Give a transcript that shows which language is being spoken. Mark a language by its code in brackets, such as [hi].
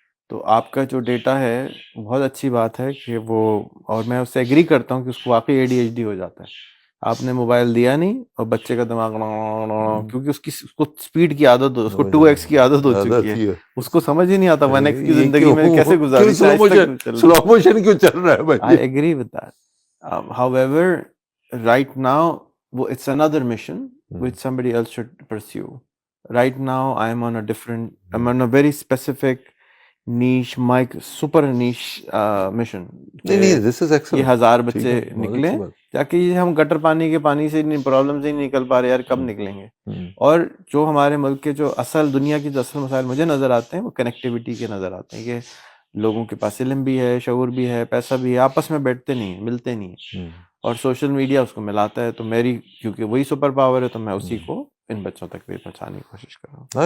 [ur] تو آپ کا جو ڈیٹا ہے بہت اچھی بات ہے کہ وہ, اور میں اس سے ایگری کرتا ہوں کہ اس کو واقعی ADHD ہو جاتا ہے. آپ نے موبائل دیا نہیں اور بچے کا دماغ کیونکہ اس کو اسپیڈ کی عادت, اس کو 2x کی عادت ہو چکی ہے, اس کو سمجھ ہی نہیں آتا 1x کی زندگی میں کیسے گزاری, سلو موشن کیوں چل رہا ہے بھائی. [en] I agree with that. However, right now, it's another mission which somebody else should pursue. Right now, I'm on a very specific niche, super niche mission. نہیں, this is excellent. [ur] یہ 1000 بچے نکلیں, تاکہ یہ ہم گٹر پانی کے پانی سے پرابلم سے نہیں نکل پا رہے, یار کب نکلیں گے. اور جو ہمارے ملک کے جو دنیا کی جو اصل مسائل مجھے نظر آتے ہیں وہ کنیکٹیوٹی کے نظر آتے ہیں, کہ لوگوں کے پاس علم بھی ہے, شعور بھی ہے, پیسہ بھی ہے, آپس میں بیٹھتے نہیں ہیں, ملتے نہیں ہیں, اور سوشل میڈیا اس کو ملاتا ہے. تو میری کیونکہ وہی سپر پاور ہے تو میں اسی کو ان بچوں تک بھی پہنچانے کی کوشش کر رہا ہوں.